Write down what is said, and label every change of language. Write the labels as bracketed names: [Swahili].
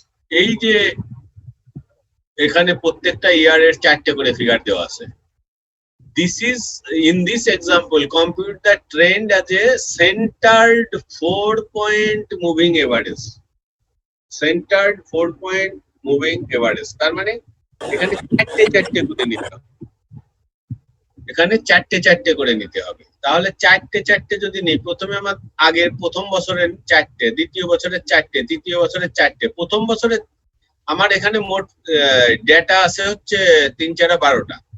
[Bangla] এই যে এখানে প্রত্যেকটা ইয়ারের 4টে করে ফিগার দেওয়া আছে। [English] This is in this example compute the trend as a centered 4-point moving average. Centered 4-point moving average, [Bangla] তার মানে এখানে 4টে করে নিতে হবে, এখানে 4টে করে নিতে হবে। তাহলে 4টে যদি নেই, প্রথমে আমার আগের প্রথম বছরের 4টে, দ্বিতীয় বছরের 4টে, তৃতীয় বছরের 4টে, প্রথম বছরে আমার এখানে মোট ডেটা আছে হচ্ছে 3 4 12টা।